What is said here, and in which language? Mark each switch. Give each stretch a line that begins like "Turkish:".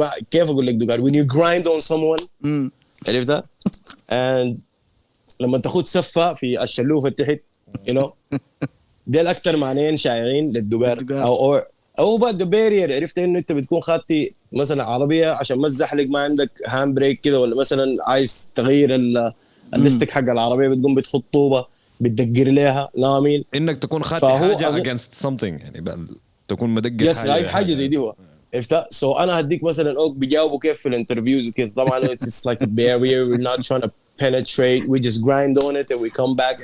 Arabic: كيف اقول لك دوغار؟
English: when you grind on someone
Arabic: عرفتها. and لما تاخد سفه في الشلوفه تحت
English: you know
Arabic: ديل اكثر معنيين شائعين للدوغار. او بعد بارير. عرفت انه انت بتكون خاطي مثلا عربيه عشان ما تزحلق، ما عندك هاند بريك كده، ولا مثلا عايز تغير الليستك حق العربيه بتقوم بتخط طوبه بتدقر لها نامين. انك تكون خاطي حاجه
English: against something
Arabic: يعني بقى تكون مدقر يس حاجه زي دي هو عرفتها. سو انا هديك مثلا اوك بيجاوبوا كيف في الانترفيوز وكده. طبعا
English: it's like a barrier. we're not trying to penetrate. we just grind on it and we come back.